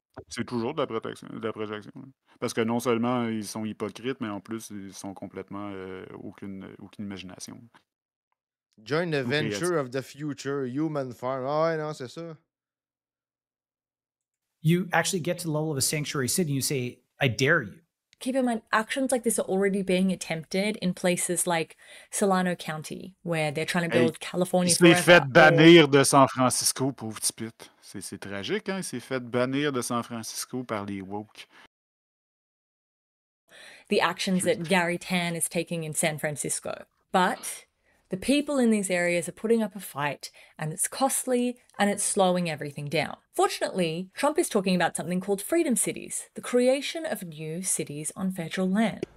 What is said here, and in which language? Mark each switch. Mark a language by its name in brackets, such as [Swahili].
[French] C'est toujours de la projection. Parce que non seulement ils sont hypocrites, mais en plus, ils sont complètement aucune imagination. [English] Join the venture of the future, human farm. [French] Ah ouais, non, c'est ça. [English] You actually get to the level of a sanctuary city and you say, I dare you. Keep in mind, actions like this are already being attempted in places like Solano County, where they're trying to build California forever. [French] Il s'est fait bannir de San Francisco, pauvre petit pute. C'est tragique, hein? Il s'est fait bannir de San Francisco par les woke. [English] The actions that Gary Tan is taking in San Francisco. But the people in these areas are putting up a fight, and it's costly, and it's slowing everything down. Fortunately, Trump is talking about something called Freedom Cities, the creation of new cities on federal land.